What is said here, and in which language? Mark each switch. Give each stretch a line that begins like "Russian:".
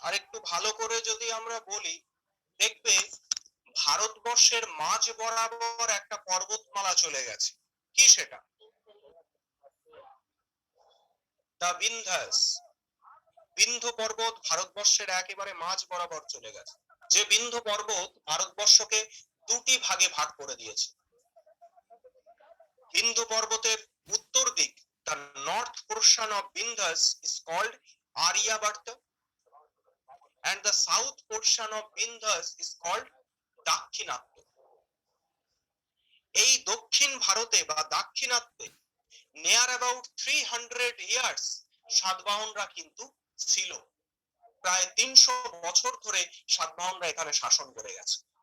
Bangla: আর একটু ভালো করে যদি আমরা বলি, দেখবে ভারতবর্ষের মাঝ বরাবর একটা পর্বতমালা চলে গেছে। কি সেটা? দা বিন্ধ্যাস। বিন্ধ্য পর্বত ভারতবর্ষের একেবারে মাঝ বরাবর চলে গেছে। যে বিন্ধ্য পর্বত ভারতবর্ষকে দুটি ভাগে ভাগ করে দিয়েছে। বিন্ধ্য পর্বতের উত্তর দিক,
English: the north portion of Vindhyas is called Aryabhatta and the south portion of Vindhyas is called Dakshinatya.
Bangla: এই দক্ষিণ ভারতে বা দাক্ষিণাত্যে
English: near about 300 years
Bangla: সাতবাহনরা কিন্তু ছিল। প্রায় 300 বছর ধরে সাতবাহনরা এখানে শাসন করে গেছে।